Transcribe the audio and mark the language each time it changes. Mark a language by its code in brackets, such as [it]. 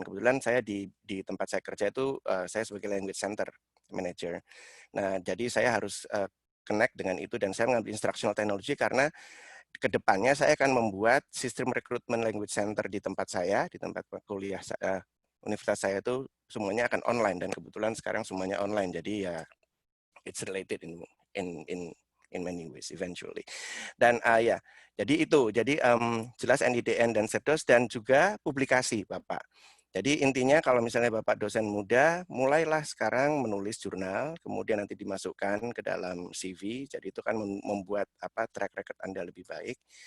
[id] Kebetulan saya di tempat saya kerja itu saya sebagai language center manager. Nah, jadi saya harus connect dengan itu dan saya mengambil instructional technology karena kedepannya saya akan membuat sistem rekrutmen language center di tempat saya, di tempat kuliah universitas saya itu semuanya akan online dan kebetulan sekarang semuanya online. [en] Jadi ya it's related in many ways eventually. [id] Dan jadi itu. Jadi jelas NIDN dan Serdos dan juga publikasi Bapak. Jadi intinya kalau misalnya Bapak dosen muda, mulailah sekarang menulis jurnal, kemudian nanti dimasukkan ke dalam CV, jadi itu kan membuat track record Anda lebih baik.